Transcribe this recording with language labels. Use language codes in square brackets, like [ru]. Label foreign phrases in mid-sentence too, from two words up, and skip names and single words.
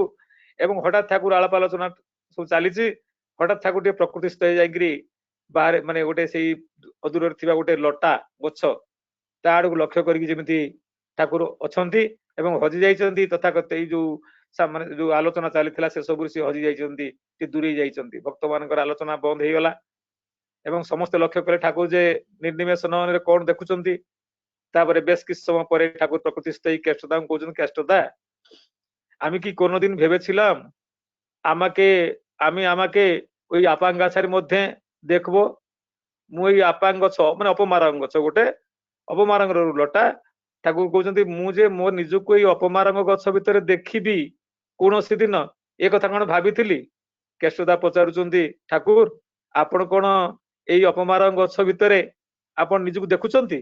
[or] ଏବଂ ହଠାତ୍ ଠାକୁର ଆଳାପ ଆଲୋଚନା ସବୁ ଚାଲିଛି, ହଠାତ୍ ଠାକୁର ଟିକେ ପ୍ରକୃତିସ୍ଥ ହେଇଯାଇକିରି ବାହାରେ ମାନେ ଗୋଟେ ସେଇ ଅଦୂରରେ ଥିବା ଗୋଟେ ଲଟା ଗଛ ତା ଆଡକୁ ଲକ୍ଷ୍ୟ କରିକି ଯେମିତି ଠାକୁର ଅଛନ୍ତି ଏବଂ ହଜି ଯାଇଛନ୍ତି, ତଥାକଥ ଏଇ ଯୋଉ ମାନେ ଯୋଉ ଆଲୋଚନା ଚାଲିଥିଲା ସେ ସବୁରୁ ସେ ହଜି ଯାଇଛନ୍ତି, ଟିକେ ଦୂରେଇ ଯାଇଛନ୍ତି। ଭକ୍ତ ମାନଙ୍କର ଆଲୋଚନା ବନ୍ଦ ହେଇଗଲା ଏବଂ ସମସ୍ତେ ଲକ୍ଷ୍ୟ କଲେ ଠାକୁର ଯେ ନିର୍ନିମେଷ ନୟନରେ କଣ ଦେଖୁଛନ୍ତି। [bn] তারপরে বেশ কিছু সময় পরে ঠাকুর প্রকৃতিস্থ এই কেষ্টদাকে কৌছেন, কেষ্টদা আমি কি কোনোদিন ভেবেছিলাম আমাকে ওই আপাং গাছের মধ্যে দেখবো? [or] ମୁଁ ଏଇ ଆପାଙ୍ଗ ଗଛ ମାନେ ଅପମାରଙ୍ଗ ଗଛ, ଗୋଟେ ଅପମାରଙ୍ଗର ଲଟା। ଠାକୁର କହୁଛନ୍ତି ମୁଁ ଯେ ମୋ ନିଜକୁ ଏଇ ଅପମାରଙ୍ଗ ଗଛ ଭିତରେ ଦେଖିବି କୌଣସି ଦିନ, ଏ କଥା କଣ ଭାବିଥିଲି? କେଷ୍ଟଦା ପଚାରୁଛନ୍ତି, ଠାକୁର ଆପଣ କଣ ଏଇ ଅପମାରଙ୍ଗ ଗଛ ଭିତରେ ଆପଣ ନିଜକୁ ଦେଖୁଛନ୍ତି?